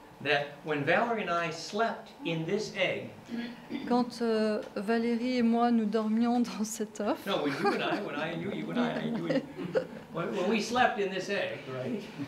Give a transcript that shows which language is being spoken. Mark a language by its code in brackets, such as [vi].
[en] that when Valerie and I slept in this egg, [fr] quand Valérie et moi nous dormions dans cet œuf. [en] no, you and I, you and I, when we slept in this egg, right?